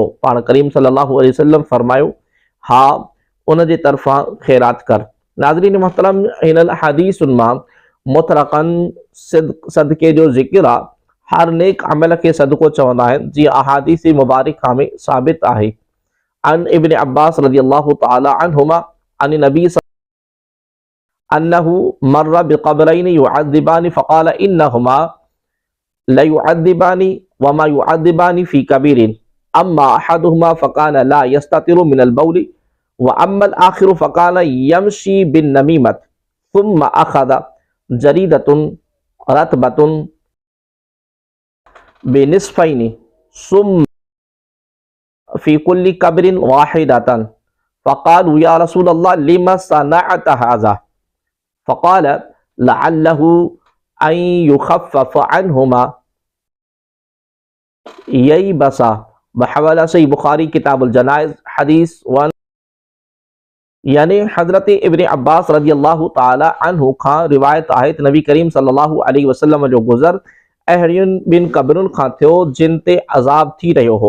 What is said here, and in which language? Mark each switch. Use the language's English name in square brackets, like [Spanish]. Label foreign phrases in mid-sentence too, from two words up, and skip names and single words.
[Sindhi] पाण करीम [Arabic] صلى الله عليه وسلم [Sindhi] फरमायो हा, उन जे तरफ़ां ख़ैरात कर। नाज़रीन मोहतरम, इन हदीसुनि मां मुतलक़न सदके जो ज़िक्र आहे। हर नेक अमल के सदको चवंदा आहिनि, जीअं अहादीस मुबारका में साबित आहे। [Arabic] عن ابن عباس رضي الله تعالى عنهما عن النبي أنه مر بقبرين يعذبان فقال إنهما ليعذبان وما يعذبان في كبير أما أحدهما فكان لا يستتر من البول وأما الآخر فكان يمشي بالنميمة ثم أخذ جريدة رطبة بنصفين ثم في كل قبر واحدة فقالوا يا رسول الله لم صنعت هذا فقال لعله أن يخفف عنهما ييبسا. [Sindhi] बहवाला सही बुखारी किताबुल जनाइज़ हदीस 1। यानी हज़रत इब्न अब्बास [Arabic] رضي الله تعالى عنه [Sindhi] खां रिवायत आहे त नबी करीम [Arabic] صلى الله عليه وسلم [Sindhi] जो गुज़र अहिड़ियुनि ॿिनि क़ब्रुनि खां थियो जिन ते अज़ाब थी रहियो हो।